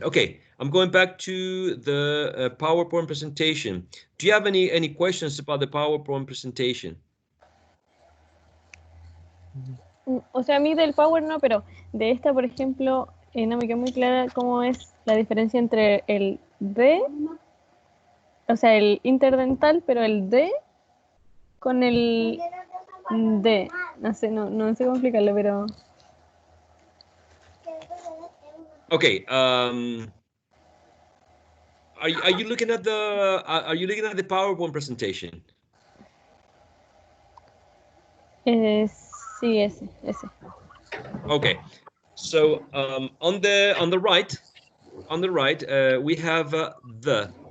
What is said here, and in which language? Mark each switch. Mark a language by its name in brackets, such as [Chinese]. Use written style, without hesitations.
[English] Okay, I'm going back to the PowerPoint presentation. Do you have any questions about the PowerPoint presentation? [Spanish] O sea, a mí del Power no, pero de esta, por ejemplo, no me quedó muy clara cómo es la diferencia entre el D, o sea, el interdental, pero el D con el D. No sé, no sé cómo explicarlo, pero... [English] Okay. Are you looking at the PowerPoint presentation? [Spanish] Sí, ese. [English] Okay. So on the right, we have the.